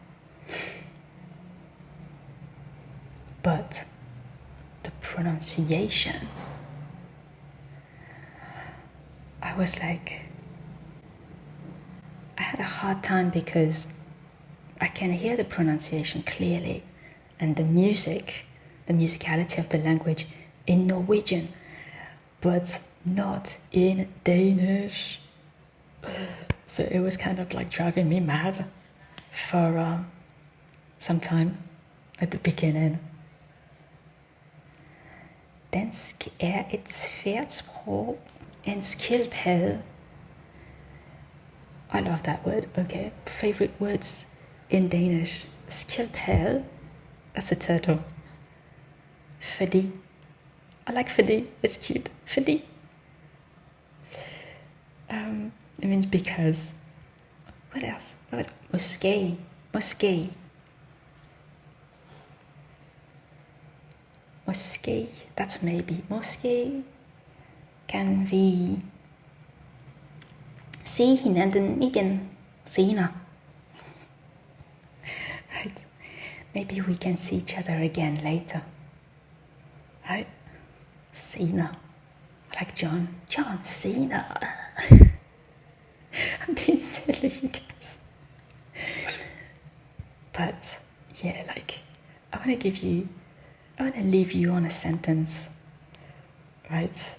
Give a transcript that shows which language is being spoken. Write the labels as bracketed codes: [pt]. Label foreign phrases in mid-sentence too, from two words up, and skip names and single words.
[en] But the pronunciation, I had a hard time because I can hear the pronunciation clearly and the musicality of the language in Norwegian, but not in Danish. So it was kind of driving me mad for some time at the beginning. [da] Dansk et svært sprog, en skildpadde. [en] I love that word. Okay, favorite words in Danish. Skildpadde, that's a turtle. Fordi I like fordi. It's cute. Fordi. It means because. What else? [da] Måske. Måske. Måske. [en] That's maybe. [da] Måske kan vi se hinanden igen senere. [en] Right? Maybe we can see each other again later. Right? Senere. Like John. John Cena. I'm being silly, you guys. But yeah, like I want to leave you on a sentence, right?